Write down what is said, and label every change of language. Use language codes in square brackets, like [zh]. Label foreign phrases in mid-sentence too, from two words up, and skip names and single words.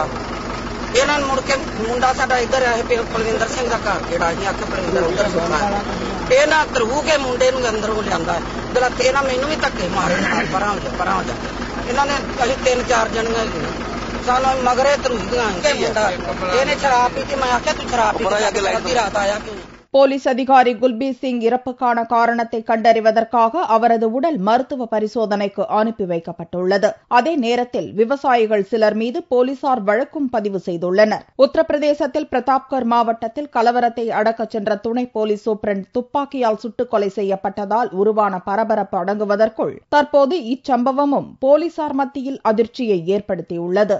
[pa] ਇਹਨਾਂ ਨੂੰ ਮੁੜ ਕੇ ਮੁੰਡਾ ਸਾਡਾ ਇੱਧਰ ਆਏ ਪਲਵਿੰਦਰ ਸਿੰਘ ਦਾ ਘਰ ਜਿਹੜਾ ਅਸੀਂ ਆਖਿਆ ਪਲਵਿੰਦਰ ਉੱਧਰ ਸੁੱਤਾ। ਇਹਨਾਂ ਧਰੂ ਕੇ ਮੁੰਡੇ ਨੂੰ ਅੰਦਰੋਂ ਲਿਆਂਦਾ ਜਿਹੜਾ ਇਹਨਾਂ ਮੈਨੂੰ ਵੀ ਧੱਕੇ ਮਾਰੇ ਪਰਾਂ ਹੋ ਜਾ। ਇਹਨਾਂ ਨੇ ਅਸੀਂ 3-4 ਜਣੀਆਂ ਸਾਨੂੰ ਮਗਰੇ ਧਰੂਦੀਆਂ ਮੁੰਡਾ ਇਹਨੇ ਸ਼ਰਾਬ ਪੀ ਕੇ ਮੈਂ ਆਖਿਆ ਤੂੰ ਸ਼ਰਾਬ ਪੀ ਕੇ ਅੱਧੀ ਰਾਤ ਆਇਆ ਕਿਉਂ? [ta] போலீஸ் அதிகாரி குல்பீர் சிங் இறப்புக்கான காரணத்தை கண்டறிவதற்காக அவரது உடல் மருத்துவ பரிசோதனைக்கு அனுப்பி வைக்கப்பட்டுள்ளது. அதே நேரத்தில் விவசாயிகள் சிலர் மீது போலீசார் வழக்கும் பதிவு செய்துள்ளனர். உத்தரப்பிரதேசத்தில் பிரதாப்கர் மாவட்டத்தில் கலவரத்தை அடக்கச் சென்ற துணை போலீஸ் சூப்பரண்ட் துப்பாக்கியால் சுட்டுக் கொலை செய்யப்பட்டதால் உருவான பரபரப்பு அடங்குவதற்குள் தற்போது இச்சம்பவமும் போலீசார் மத்தியில் அதிர்ச்சியை ஏற்படுத்தியுள்ளது.